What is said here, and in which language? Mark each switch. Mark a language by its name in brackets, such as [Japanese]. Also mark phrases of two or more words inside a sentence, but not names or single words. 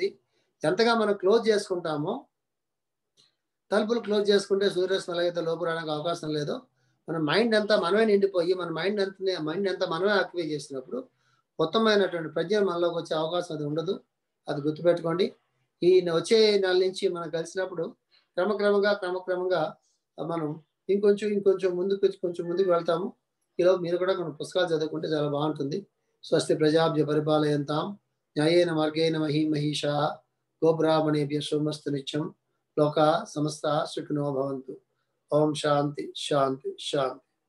[Telugu] ఎంతగా మనం క్లోజ్ చేసుకుంటామో, తలుపులు క్లోజ్ చేసుకుంటే సూర్యరశ్మి ఎలాగైతే లోపు రావడానికి అవకాశం లేదో, మన మైండ్ అంతా మనమే నిండిపోయి మన మైండ్ అంతా మనమే ఆక్యుపై చేసినప్పుడు ఉత్తమమైనటువంటి ప్రజ్ఞ మనలోకి వచ్చే అవకాశం అది ఉండదు. అది గుర్తుపెట్టుకోండి. ఈ వచ్చే నెల నుంచి మనం కలిసినప్పుడు క్రమక్రమంగా మనం ఇంకొంచెం ముందుకు వెళ్తాము. ఈలోపు మీరు కూడా కొన్ని పుస్తకాలు చదువుకుంటే చాలా బాగుంటుంది. [Sanskrit] స్వస్తి ప్రజాభ్య పరిపాలయంతాం న్యాయేన మార్గేణ మహీమహీషా గోబ్రాహ్మణేభ్య సోమస్తు నిత్యం లోకా సమస్త సుఖినో భవంతు. ఓం శాంతి శాంతి శాంతి.